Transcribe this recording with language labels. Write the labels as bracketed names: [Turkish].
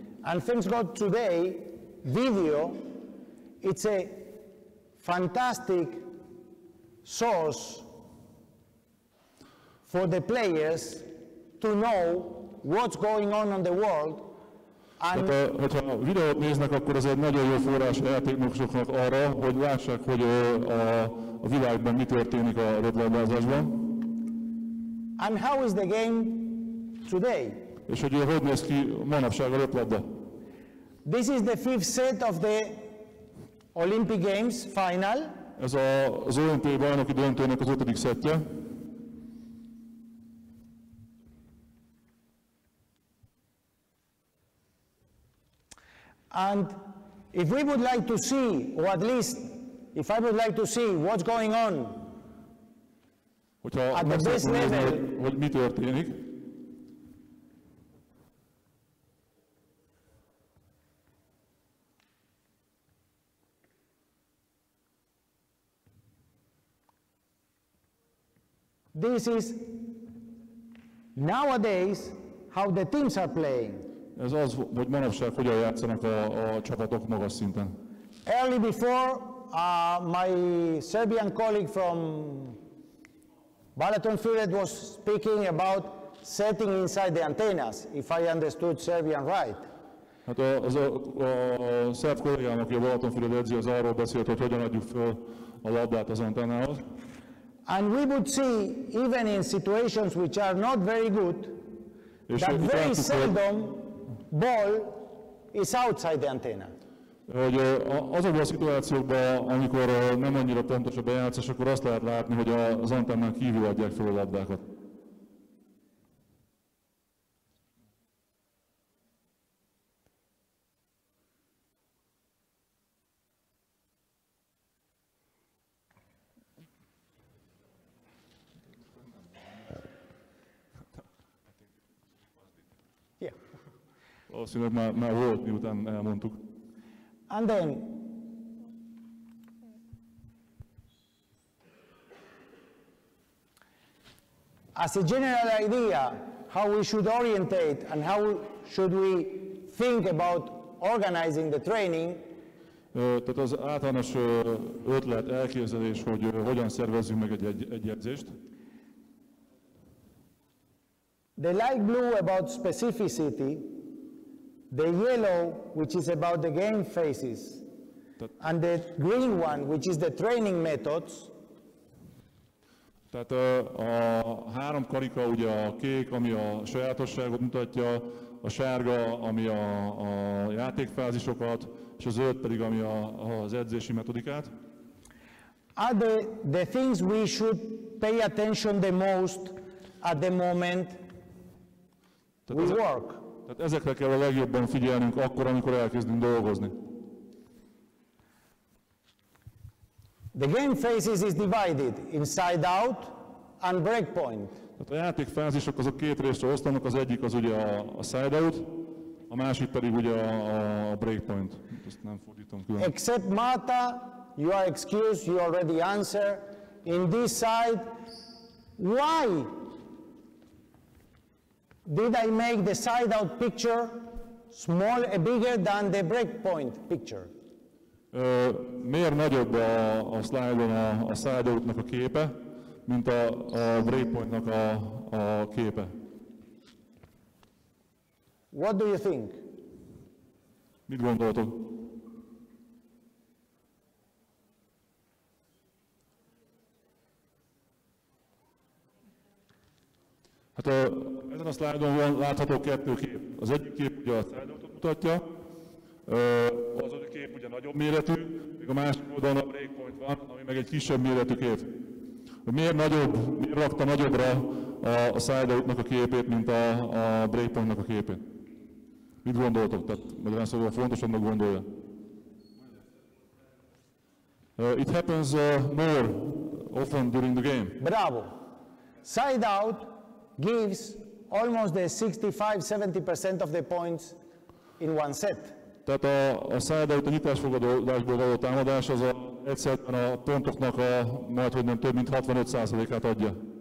[English] And thanks God today, video, it's a fantastic source for the players to know what's going on the world. [Hungarian] Tehát, hogyha videót néznek, akkor ez egy nagyon jó forrás a játékosoknak arra, hogy lássák, hogy a világban mi történik a röplabdázásban. [English] And how is the game today? [Hungarian] És hogy néz ki manapság a röplabda. [English] This is the 5th set of the Olympic Games final. [Hungarian] Ez az olimpiai bajnoki döntőnek az 5. szettje. [English] And if we would like to see, or at least if I would like to see what's going on at the best level, [Hungarian] hogy mi történik, [English] this is nowadays how the teams are playing. [Hungarian] Ez az, hogy manapság hogyan játszanak a csapatok magas szinten. [English] Early before, my Serbian colleague from Balatonfüred was speaking about setting inside the antennas, if I understood Serbian right. [Hungarian] Hát a szerb kollégám, aki a Balatonfüred edzi, az arról beszélt, hogy hogyan adjuk föl a labdát az antennához. [English] And we would see, even in situations which are not very good, that very seldom ball is outside the antenna. [Hungarian] Hogy azokban a szituációkban, amikor nem annyira pontos a bejátszás, akkor azt lehet látni, hogy az antennán kívül adják fel a labdákat. Valószínűleg már volt, miután elmondtuk. [English] And then, as a general idea, how we should orientate and how should we think about organizing the training, [Hungarian] Tehát az általános ötlet, elképzelés, hogy hogyan szervezzünk meg egy edzést. [English] the light blue about specificity, the yellow, which is about the game phases, and the green one, which is the training methods. [Hungarian] Tehát a három karika, ugye a kék, ami a sajátosságot mutatja, a sárga, ami a játékfázisokat, és a zöld pedig, ami az edzési metodikát. [English] Are the things we should pay attention the most at the moment we work. [Hungarian] Tehát ezekre kell a legjobban figyelnünk akkor, amikor elkezdünk dolgozni. [English] The game phases is divided inside out and breakpoint. [Hungarian] Tehát a játékfázisok azok két részre osztanak, az egyik az ugye a side out, a másik pedig ugye a breakpoint. Ezt nem fordítom külön. [English] Except Marta, you are excused, you already answered. In this side, why did I make the side out picture bigger than the breakpoint picture? [Hungarian] Miért nagyobb a slide-on a side out-nak a képe, mint a breakpointnak a képe? [English] What do you think? [Hungarian] Mit gondoltok? Hát ezen a slide-on látható kettő kép. Az egyik kép ugye a side out-ot mutatja, az a kép ugye nagyobb méretű, még a másik oldalon a breakpoint van, ami meg egy kisebb méretű kép. Miért rakta nagyobbra a side out-nak a képét, mint a breakpointnak a képét? Mit gondoltok? Tehát magyarán szóval fontosabbnak gondolja. [English] It happens more often during the game. Bravo. Side out gives almost the 65-70% of the points in one set. [Hungarian] Tehát a side out, a nyitásfogadásból való támadás az egyszerűen a pontoknak majdhogy nem több mint 65%-át adja.